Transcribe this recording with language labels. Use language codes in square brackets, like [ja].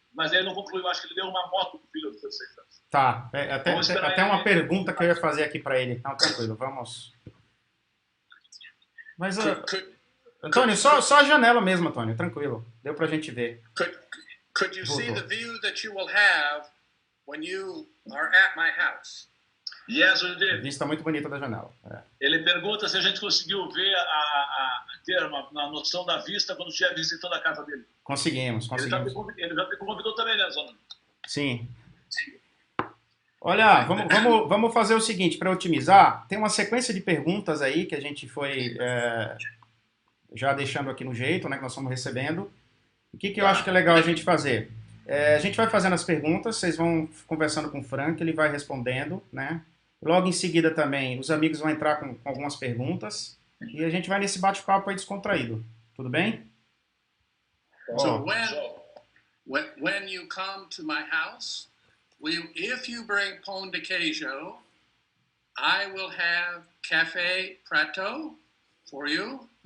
[pt] Mas ele não concluiu, acho que ele deu uma moto para o filho aos 16 anos. Tá, até uma pergunta que eu ia fazer aqui para ele. Não, tranquilo, vamos. Mas, Antônio, só a janela mesmo, Antônio, tranquilo. Deu pra gente ver. [en] Could you see the view that you will have when you are at my house? Yes, we did. [pt] Vista muito bonita da janela. Ele pergunta se a gente conseguiu ver ter uma noção da vista quando estiver visitando a casa dele. Conseguimos. Ele já me convidou também, né, Zona? Sim. Olha, vamos fazer o seguinte, para otimizar, tem uma sequência de perguntas aí que a gente foi já deixando aqui no jeito, né, que nós estamos recebendo. O que eu acho que é legal a gente fazer? A gente vai fazendo as perguntas, vocês vão conversando com o Frank, ele vai respondendo, né? Logo em seguida também, os amigos vão entrar com algumas perguntas e a gente vai nesse bate-papo aí descontraído. Tudo bem? [en] So when you come to my house, if you bring pão de queijo, I will have café preto for you.